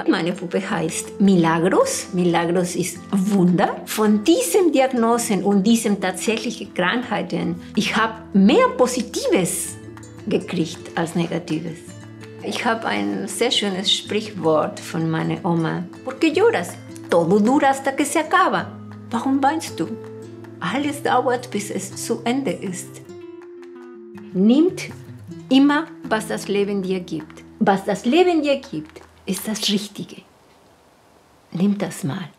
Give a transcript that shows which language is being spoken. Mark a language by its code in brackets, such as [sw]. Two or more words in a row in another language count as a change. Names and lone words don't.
[de] Meine Puppe heißt Milagros. Milagros ist Wunder. Von diesen Diagnosen und diesen tatsächlichen Krankheiten, ich habe mehr Positives gekriegt als Negatives. Ich habe ein sehr schönes Sprichwort von meiner Oma. [es] ¿Por qué lloras? Todo dura hasta que se acaba. [de] Warum weinst du? Alles dauert, bis es zu Ende ist. Nimmt immer, was das Leben dir gibt. Was das Leben dir gibt, ist das Richtige. Nimm das mal.